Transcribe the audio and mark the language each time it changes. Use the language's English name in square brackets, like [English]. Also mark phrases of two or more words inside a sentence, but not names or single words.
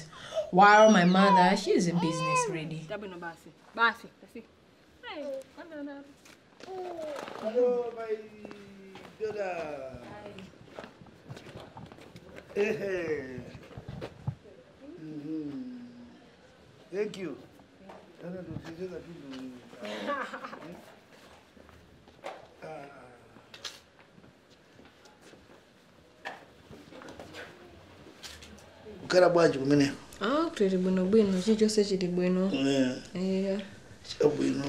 [English] While my mother, she's a business lady. Hello, my daughter. Hey. Thank you. [Nyanja] Ukara bwanji kumene? Tuli bwino chichonse chili bwino. Chabwino.